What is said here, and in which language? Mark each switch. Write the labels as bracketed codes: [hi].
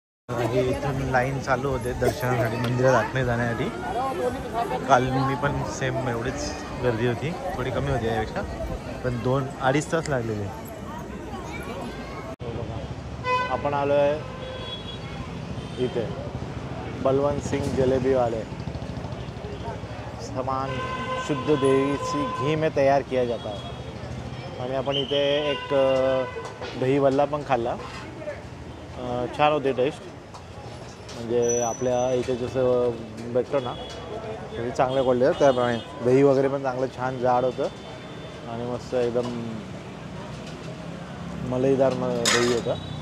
[mr] हे इथून लाईन चालू होते दर्शनासाठी मंदिरात आतमध्ये जाण्यासाठी. काल मी पण सेम एवढीच गर्दी होती. थोडी कमी होती यापेक्षा पण 2-2.5 तास लागलेले. आपण आलो आहे इथे बलवंत सिंग जलेबीवाले. [hi] सामान शुद्ध देसी घी में तैयार किया जाता है. [mr] आणि आपण इथे एक दही वल्ला पण खाल्ला. छान होते टेस्ट. म्हणजे आपल्या इथे जसं भेटतो ना म्हणजे चांगल्या क्वालिटी त्याप्रमाणे दही वगैरे पण चांगलं छान जाड होतं आणि मस्त एकदम मलईदार दही होतं.